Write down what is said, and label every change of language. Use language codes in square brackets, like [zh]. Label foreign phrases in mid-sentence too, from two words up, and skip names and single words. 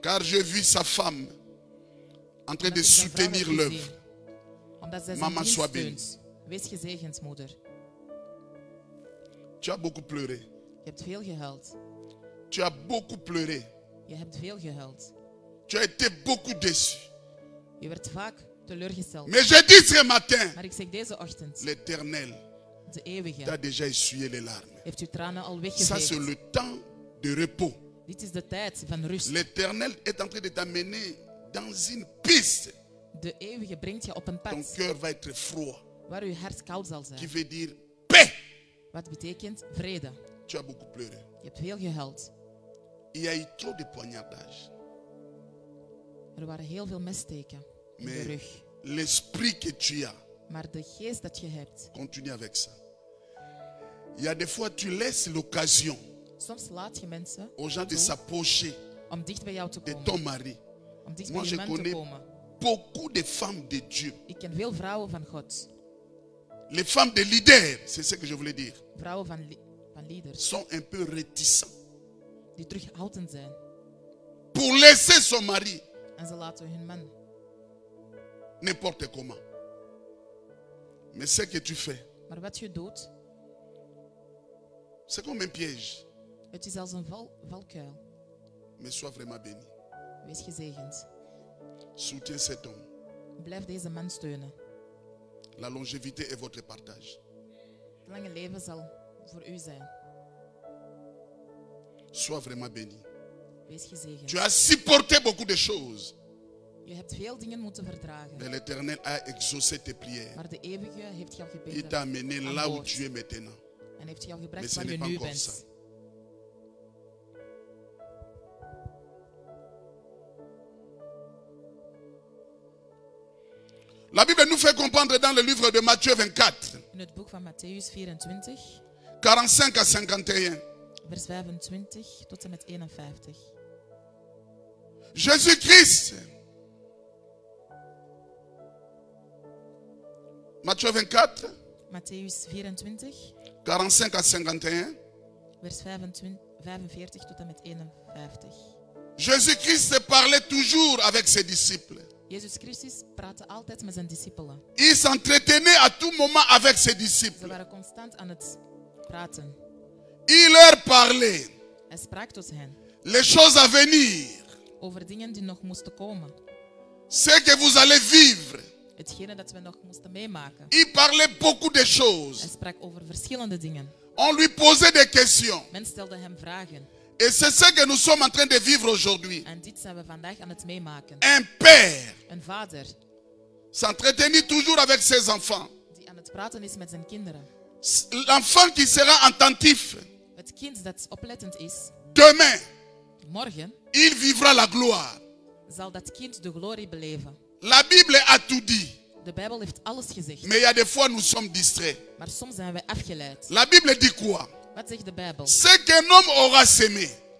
[fr] Car je vis sa femme en train de [nl] Omdat ik zijn vrouw [fr] soutenir [nl] heb [fr] l'œuvre. [nl] gezien. Omdat zij zijn [fr] Mama, [nl] dienst [fr] sois bénie. [nl] steunt. Wees gezegend, moeder. [fr] Tu as beaucoup pleuré. [nl] Je hebt veel gehuild. [fr] Tu as beaucoup pleuré. [nl] Je hebt veel gehuild. [fr] Tu as été beaucoup déçu. [nl] Je werd vaak teleurgesteld. [fr] Mais je dis ce matin, [nl] Maar ik zeg deze ochtend, [fr] l'Éternel [nl] de eeuwige [fr] t'a déjà essuyé les larmes. [nl] heeft uw tranen al [fr] Ça, [nl] weggeveegd. [fr] c'est le temps de repos. [nl] Dit is de tijd van rust. [fr] L'Éternel est en train de t'amener dans une piste. [nl] De eeuwige brengt je op een [fr] Ton [nl] pad [fr] cœur va être froid. [nl] waar uw hart koud zal [fr] Qui [nl] zijn. [fr] veut dire paix. [nl] Wat betekent vrede. [fr] Tu as beaucoup pleuré. [nl] Je hebt veel gehuild. [fr] Il y a eu trop de poignardages. [nl] Er waren heel veel messteken in de [fr] Mais [nl] rug. [fr] l'esprit que tu as, [nl] Maar de geest dat je hebt, [fr] continue avec ça. Il y a des fois, tu laisses l'occasion [nl] soms laat je mensen [fr] aux gens de [nl] toe [fr] s'approcher [nl] om dicht bij jou te [fr] de [nl] komen. [fr] ton mari. [nl] Om dicht [fr] Moi, [nl] bij [fr] je [nl] je man te [fr] connais [nl] komen. [fr] beaucoup de femmes de Dieu. [nl] Ik ken veel vrouwen van God. [fr] Les femmes de leaders, c'est ce que je voulais dire, [nl] Vrouwen van leaders. [fr] sont un peu réticents [nl] Die terughoudend zijn. [fr] pour laisser son mari [nl] En ze laten hun man. [fr] n'importe comment. Mais ce que tu fais, [nl] Maar wat je doet, [fr] c'est comme un piège. [nl] het is als een valkuil. [fr] Mais sois vraiment béni. [nl] Wees gezegend. [fr] Soutiens cet homme. [nl] Blijf deze man steunen. [fr] La longévité est votre partage. [nl] Het lange leven zal voor u zijn. [fr] Sois vraiment béni. [nl] Wees gezegend. [fr] Tu as supporté beaucoup de choses. [nl] Je hebt veel dingen moeten verdragen. [fr] Mais l'Éternel a exaucé tes prières. [nl] Maar de Eeuwige heeft jou [fr] Il [nl] gebeden. [fr] t'a amené [nl] aan [fr] là où [nl] boord. [fr] tu es maintenant. [nl] En heeft jou [fr] Mais [nl] gebracht [fr] ce [nl] waar je [fr] n'est pas [nl] nu [fr] encore [nl] bent. [fr] ça. La Bible nous fait comprendre dans le livre de Matthieu 24, [nl] In het boek van Matthäus 24, [fr] 45 à 51. [nl] vers 25 tot en met 51. [fr] Jésus-Christ, Matthieu 24, [nl] Matthäus 24, [fr] 45 à 51. [nl] vers 45 tot en met 51. [fr] Jésus-Christ parlait toujours avec ses disciples. [nl] Jezus Christus praatte altijd met zijn discipelen. [fr] Il s'entretenait à tout moment avec ses [nl] Ze [fr] disciples. [nl] waren constant aan het praten. [fr] Il leur parlait [nl] Hij sprak tot hen [fr] les choses à venir, [nl] over dingen die nog moesten komen. [fr] ce que vous allez vivre. [nl] Hetgene dat we nog moesten meemaken. [fr] Il parlait beaucoup de [nl] Hij [fr] choses. [nl] sprak over verschillende dingen. [fr] On lui posait des questions. [nl] Men stelde hem vragen. [fr] Et c'est ce que nous sommes en train de vivre aujourd'hui. [nl] En dit zijn we vandaag aan het meemaken. [fr] Un père [nl] Een vader [fr] s'entretenir toujours avec ses enfants. [nl] die aan het praten is met zijn kinderen. [fr] L'enfant qui sera attentif, [nl] Het kind dat oplettend is, [fr] demain, [nl] morgen [fr] il vivra la gloire. [nl] zal dat kind de glorie beleven. [fr] La Bible a tout dit. [nl] De Bijbel heeft alles gezegd. [fr] Mais il y a des fois nous sommes distraits. [nl] Maar soms zijn wij afgeleid. [fr] La Bible dit quoi? [nl] Wat zegt de Bijbel? [fr] Ce qu'un homme aura sémé,